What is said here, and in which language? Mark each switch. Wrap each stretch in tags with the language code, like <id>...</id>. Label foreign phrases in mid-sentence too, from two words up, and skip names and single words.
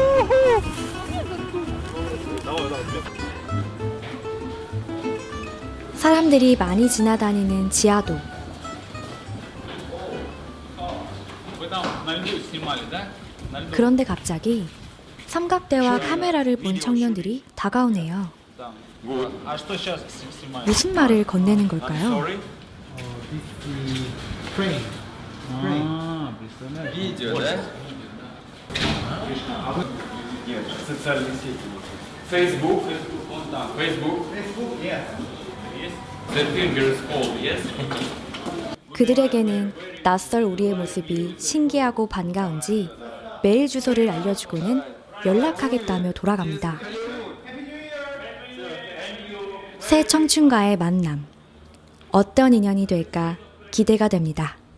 <ko>사람들이 많이 지나다니는 지하도. 그런데 갑자기 삼각대와 카메라를 본 청년들이 다가오네요. 무슨 말을 건네는 걸까요?</ko> <ru>Видео, да? Нет, социальные сети.</ru> <en>Facebook, Facebook, yes. The fingers fall, yes.</en> <ko>그들에게는 낯설 우리의 모습이 신기하고 반가운지 메일 주소를 알려주고는 연락하겠다며 돌아갑니다. 새 청춘과의 만남. 어떤 인연이 될까 기대가 됩니다.</ko>